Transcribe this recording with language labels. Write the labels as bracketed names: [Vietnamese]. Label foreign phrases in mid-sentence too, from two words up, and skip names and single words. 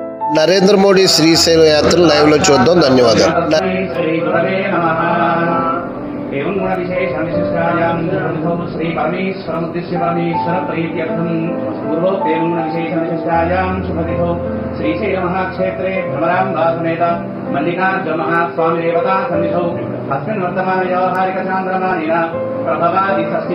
[Telugu] నరేంద్ర మోడీ శ్రీశైల యాత్ర లైవ్ లో చూద్దాం. ధన్యవాదాలు. [Sanskrit] एवं गुण विशेष विशिष्टायां श्री परमेश्वर उद्देश्य परमेश्वर प्रीत्यर्थम पूर्वोक्त एवं गुण विशेष विशिष्टायां शुभतिथो श्रीशैल महाक्षेत्रे भ्रमराम्बा समेत मल्लिकार्जुन महास्वामी देवता सन्निधौ अस्मिन् वर्तमान व्यावहारिक चान्द्रमानेन प्रभवादि षष्टि